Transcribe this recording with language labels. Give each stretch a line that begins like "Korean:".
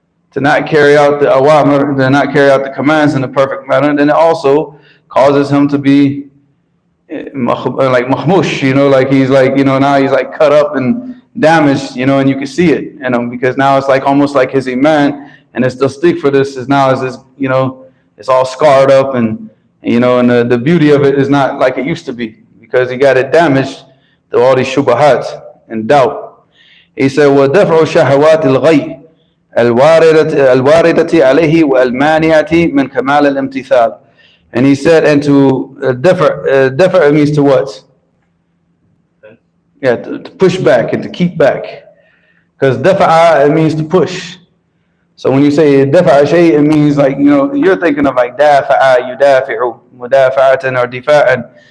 English: To not carry out the awamr, to not carry out the commands in a perfect manner, then it also causes him to be like mahmush, like he's like, now he's like cut up and damaged, and you can see it in him, because now it's like almost like his iman and his tasdeeq for this is now is this, it's all scarred up, and the beauty of it is not like it used to be, because he got it damaged through all these shubahat and doubt. He said,
Arabic: وَدَفْعُ شَهَوَاتِ الْغَيِّ الْوَارِدَةِ عَلَيْهِ وَالْمَانِعَةِ مِنْ كَمَالِ الْامْتِثَالِ.
English: And he said, and to defer means to what? Yeah, to push back and to keep back. Because dafa'a, it means to push. So when you say
Arabic: dafa'a shay,
English: it means like, you're thinking of like dafa'a, yudafi'u, mudafa'atan or difa'an.